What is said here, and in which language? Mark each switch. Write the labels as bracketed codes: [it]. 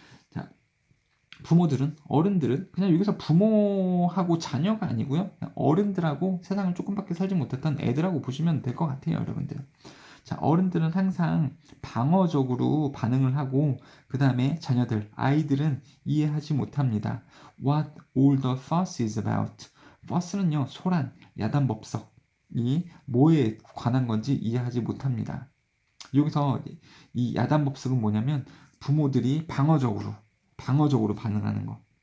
[ko] 자, 부모들은 어른들은 그냥 여기서 부모하고 자녀가 아니고요. 그냥 어른들하고 세상을 조금밖에 살지 못했던 애들하고 보시면 될 것 같아요, 여러분들. 자, 어른들은 항상 방어적으로 반응을 하고 그 다음에 자녀들, 아이들은 이해하지 못합니다. [en] What all the fuss is about. [ko] fuss는요, 소란, 야단법석이 뭐에 관한 건지 이해하지 못합니다. 여기서 이 야단법석은 뭐냐면 부모들이 방어적으로 반응하는 거.